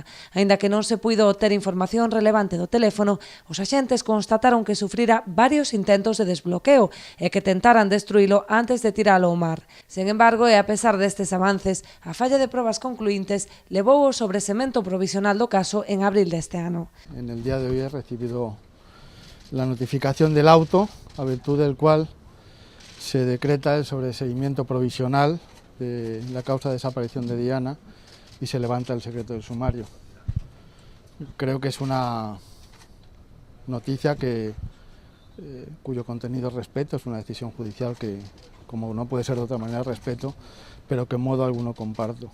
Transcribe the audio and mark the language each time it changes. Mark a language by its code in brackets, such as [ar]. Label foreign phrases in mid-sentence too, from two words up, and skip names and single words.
[gl] Aínda que non se puido obter información relevante do teléfono, os axentes constataron que sufrira varios intentos de desbloqueo e que tentaran destruílo antes de tiralo ao mar. Sen embargo, e a pesar destes avances, a falla de probas concluíntes levou ao sobresemento provisional do caso en abril deste ano. [es] En el día de hoy he recibido la notificación del auto, a virtud del cual se decreta el sobreseimiento provisional de la causa de desaparición de Diana y se levanta el secreto del sumario. Creo que es una noticia cuyo contenido respeto, es una decisión judicial que, como no puede ser de otra manera, respeto, pero que en modo alguno comparto.